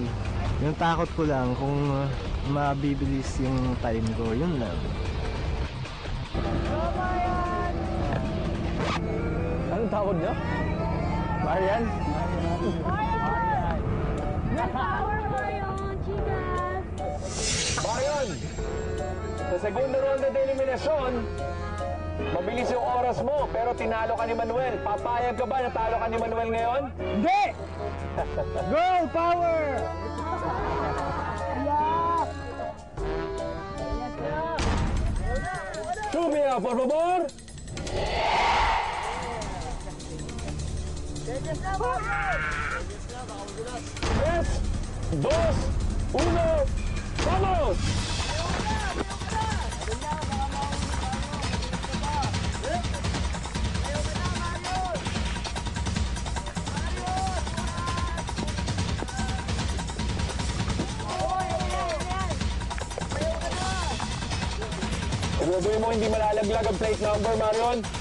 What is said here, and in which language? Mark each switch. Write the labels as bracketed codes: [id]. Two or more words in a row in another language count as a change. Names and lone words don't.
[tl] Yung takot ko lang kung mabibilis yung time ko, yun lang. Anong tawag niyo? Marian? Marion! Sa [es] segundo ronda de [tl] eliminasyon, mabilis yung oras mo, pero tinalo ka ni Manuel. Papayag ka ba na talo ka ni Manuel ngayon? Hindi! [en] Girl power! [tl] Sumia, [es] por favor! Tres, dos, uno, vamos! [tl] Siguraduhin mo hindi malalaglag ang plate number, Marion.